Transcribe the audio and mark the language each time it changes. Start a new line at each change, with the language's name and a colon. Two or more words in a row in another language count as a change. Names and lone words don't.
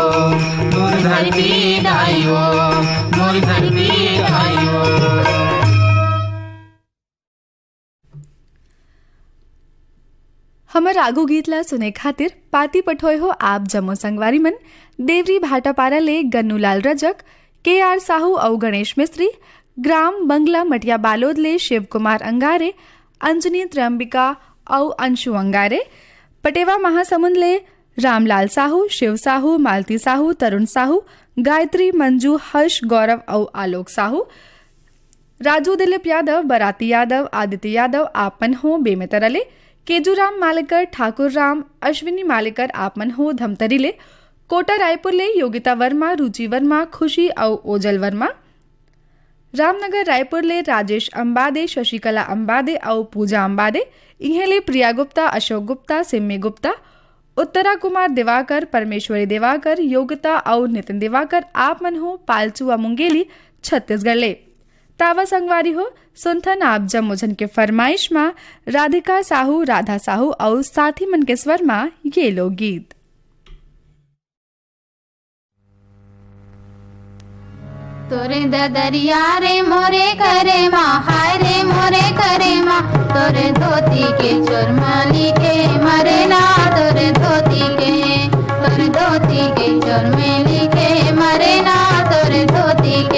Chhattisgarhi: मोर धरती दाइयो, मोर धरती दाइयो। हमर आगू गीत ला सुने खातिर पाती पठोय हो आप जम्मो संगवारी मन देवरी भाटापारा ले गन्नूलाल रजक, KR साहू और गणेश मिस्त्री, ग्राम बंगला मटिया बालोद ले शिव कुमार अंगारे, अंजनी त्रंबिका और अंशु अंगारे, पटेवा महासमुंद ले रामलाल साहू, शिव साहू, मालती साहू, तरुण साहू, गायत्री, मंजू, हर्ष, गौरव और आलोक साहू, राजू दिलीप यादव, बराती यादव, आदित्य यादव आपमन हो बेमेतरले, केजूराम मालेकर, ठाकुर राम, अश्विनी मालेकर आपमन हो धमतरीले, कोटा रायपुर ले योगिता वर्मा, रुचि वर्मा, खुशी और ओजल वर्मा, रामनगर रायपुर ले राजेश अंबादे, शशिकला अंबादे और पूजा अंबादे, इन्हेले प्रिया गुप्ता, अशोक गुप्ता, सिम्मी गुप्ता, उत्तरा कुमार दिवाकर, परमेश्वरी दिवाकर, योगिता और नितिन दिवाकर आपमन हो पालचुआ मुंगेली छत्तीसगढ़ ले। तावा संगवारी हो सुनथन आप जम्मोजन के फरमाइश माँ राधिका साहू, राधा साहू और साथी मन के स्वर माँ ये लोकगीत। तोरे ददरिया रे मोरे करे माँ, हाय रे मोरे करे माँ। तोरे धोती के चोरमाली के मरे ना, तोरे धोती के चोरमेली के मरे ना, तोरे धोती के।